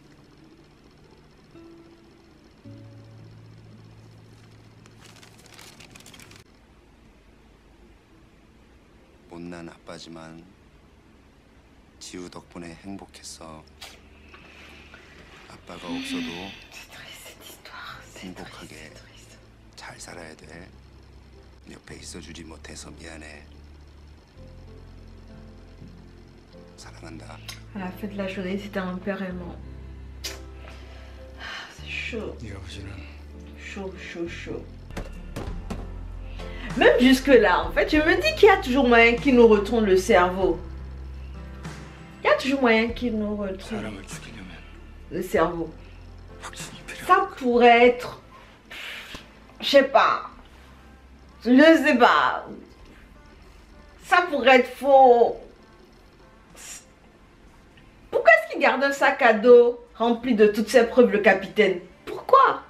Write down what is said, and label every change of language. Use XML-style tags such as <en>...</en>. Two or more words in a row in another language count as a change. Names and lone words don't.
<ko>못난 아빠지만 지우 덕분에 행복했어. 아빠가 없어도 행복하게 잘 살아야 돼. 옆에 있어주지 못해서 미안해. 사랑한다.</ko> <fr>À la fin de la journée, c'était un père aimant. C'est chaud.</fr> <ko>네 아버지는</ko> <fr>Chaud, chaud, chaud. Même jusque-là, en fait, je me dis qu'il y a toujours moyen qu'il nous retourne le cerveau. Il y a toujours moyen qu'il nous retourne</fr> <ko>사람을 죽이려면</ko> <fr>le cerveau.</fr> <ko>확신이 필요해.</ko> <fr>Ça pourrait être... Je sais pas. Je sais pas. Ça pourrait être faux. Pourquoi est-ce qu'il garde un sac à dos rempli de toutes ces preuves, le capitaine? Pourquoi?</fr>